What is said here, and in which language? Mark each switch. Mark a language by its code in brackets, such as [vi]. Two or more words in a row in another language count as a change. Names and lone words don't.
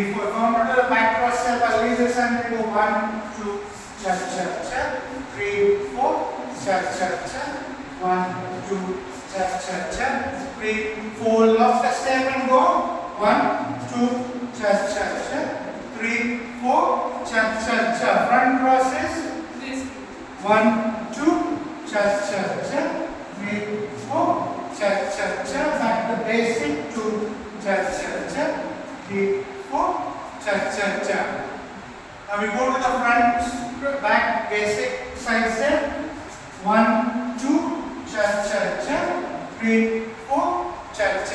[en] if I want to do the back cross step, I'll leave this and go 1, 2, cha cha cha, 3, 4, cha cha cha, 1, 2, cha cha cha, 3, 4. Lock the step and go 1, 2, cha cha cha, 3, 4, cha cha cha. Front crosses 1, 2, cha cha cha, 3, 4, cha cha cha. Back to basic 2, cha cha cha, 3, 4, cha cha cha. Now we go to the front, back, basic side step. 1, 2, cha cha cha, 3, 4, cha cha.